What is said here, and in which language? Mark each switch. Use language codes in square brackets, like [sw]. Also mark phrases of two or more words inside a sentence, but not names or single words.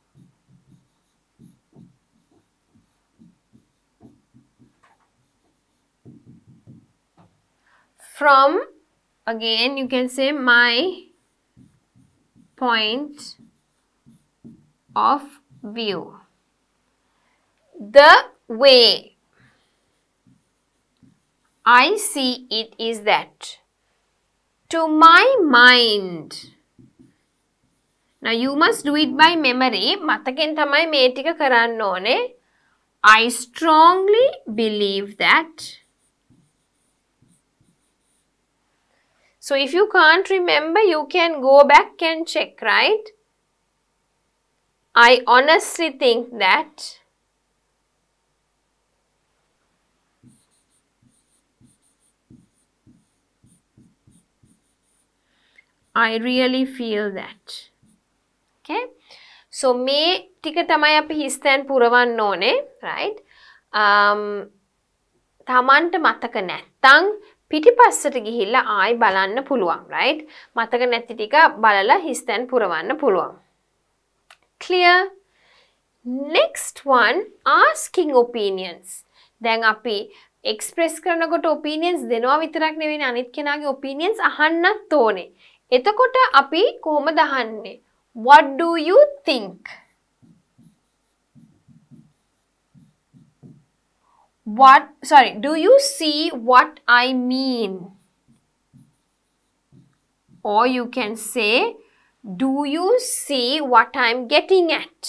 [en] From, again you can say my point of view. The way I see it is that, to my mind, Now you must do it by memory. [si] මතකෙන් තමයි මේ ටික කරන්න ඕනේ. [en] I strongly believe that. So if you can't remember, you can go back and check, right? I honestly think that. I really feel that. Okay? So [si] මේ ටික තමයි අපි හිස්තැන් පුරවන්න ඕනේ, right? තමන්ට මතක නැත්තම් පිටිපස්සට ගිහිල්ලා ආයි බලන්න පුළුවන්, right? මතක නැති ටික බලලා හිස්තැන් පුරවන්න පුළුවන්. [en] Clear? Next one, asking opinions. [si] දැන් අපි express කරනකොට opinions දෙනවා විතරක් නෙවෙයි අනිත් කෙනාගේ opinions අහන්නත් ඕනේ. එතකොට අපි කොහොමද අහන්නේ? [en] What do you think? Do you see what I mean? Or you can say, do you see what I'm getting at?